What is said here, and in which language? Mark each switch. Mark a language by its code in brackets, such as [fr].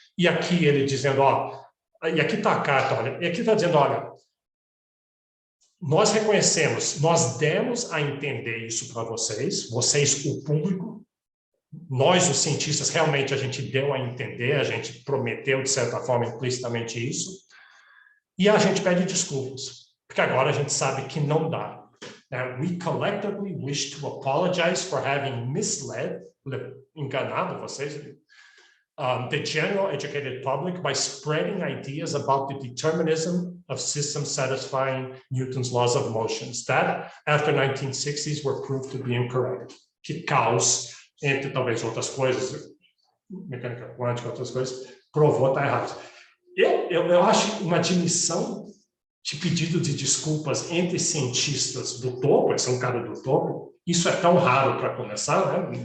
[pt] E aqui ele dizendo, e aqui está a carta, olha, e aqui está dizendo, olha, nós reconhecemos, nós demos a entender isso para vocês, o público, nós, os cientistas, realmente a gente deu a entender, a gente prometeu, de certa forma, implicitamente isso, e a gente pede desculpas, porque agora a gente sabe que não dá. [en] We collectively wish to apologize for having misled, [pt] enganado vocês, [en] the general educated public by spreading ideas about the determinism of systems satisfying Newton's laws of motions that, after 1960s, were proved to be incorrect. [pt] Que caos, entre talvez outras coisas, mecânica quântica, outras coisas, provou estar errado. Eu acho uma admissão de pedido de desculpas entre cientistas do topo, esse é um cara do topo, isso é tão raro para começar, né?